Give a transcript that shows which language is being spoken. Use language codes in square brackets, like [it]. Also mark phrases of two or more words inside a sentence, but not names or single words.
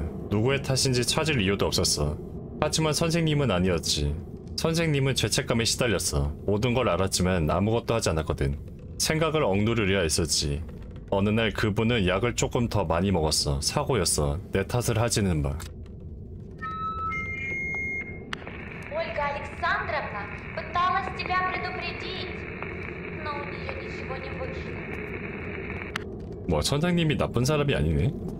[ko] 누구의 탓인지 찾을 이유도 없었어. 하지만 선생님은 아니었지. 선생님은 죄책감에 시달렸어. 모든 걸 알았지만 아무것도 하지 않았거든. 생각을 억누르려 했었지. 어느 날 그분은 약을 조금 더 많이 먹었어. 사고였어. 내 탓을 하지는 마. [ru] Ольга Александровна пыталась тебя предупредить, но у нее ничего не вышло. [ko] 뭐 선생님이 나쁜 사람이 아니네.